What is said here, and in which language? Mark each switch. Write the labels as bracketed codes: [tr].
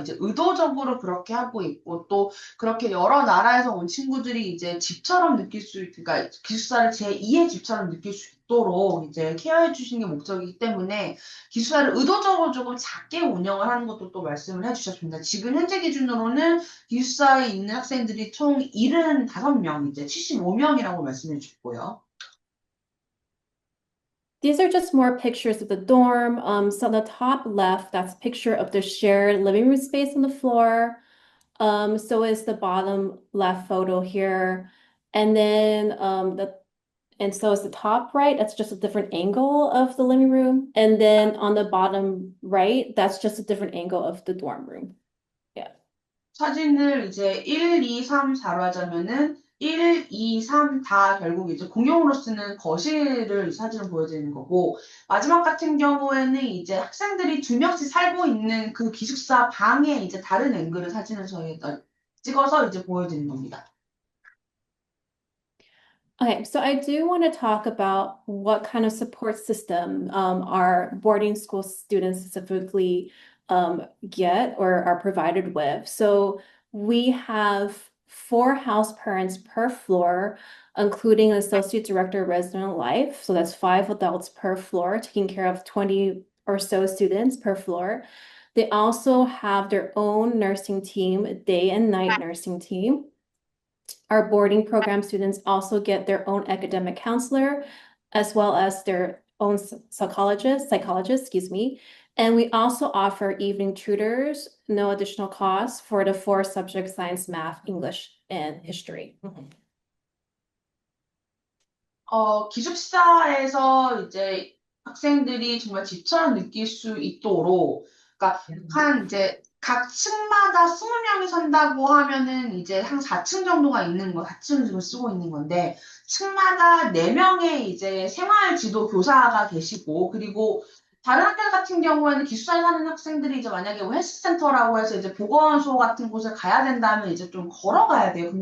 [ko] 이제 의도적으로 그렇게 하고 있고 또 그렇게 여러 나라에서 온 친구들이 이제 집처럼 그러니까 기숙사를 제2의 집처럼 느낄 수 있도록 이제 케어해 주시는 게 목적이기 때문에 기숙사를 의도적으로 조금 작게 운영을 하는 것도 또 말씀을 해주셨습니다. 지금 현재 기준으로는 기숙사에 있는 학생들이 총 75명, 이제 75명이라고 말씀해 주셨고요. [en] These are just more pictures of the dorm. So on the top left, that's a picture of the shared living room space on the floor. So is the bottom left photo here. And then so is the top right, that's just a different angle of the living room. And then on the bottom right, that's just a different angle of the dorm room. Yeah. [ko] 사진을 이제 1, 2, 3, 4로 하자면은 1, 2, 3 다 결국 이제 공용으로 쓰는 거실을 이 사진을 보여드리는 거고, 마지막 같은 경우에는 이제 학생들이 2명씩 살고 있는 그 기숙사 방에 이제 다른 앵글의 사진을 저희가 찍어서 이제 보여드리는 겁니다. [en] Okay, so I do want to talk about what kind of support system our boarding school students specifically get or are provided with. So we have 4 house parents per floor, including an associate director of resident life. So that's 5 adults per floor, taking care of 20 or so students per floor. They also have their own nursing team, day and night nursing team. Our boarding program students also get their own academic counselor, as well as their own psychologist, excuse me. And we also offer evening tutors, no additional cost for the 4 subjects, science, math, English, and history. [ko] 기숙사에서 이제 학생들이 정말 집처럼 느낄 수 있도록, 그러니까 한 이제 각 층마다 20명이 산다고 하면은 이제 한 4층 정도가 있는 거, 4층을 지금 쓰고 있는 건데, 층마다 4명의 이제 생활 지도 교사가 계시고, 그리고 다른 학교 같은 경우에는 기숙사에 사는 학생들이 이제 만약에 헬스센터라고 해서 이제 보건소 같은 곳에 가야 된다면 이제 좀 걸어가야 돼요.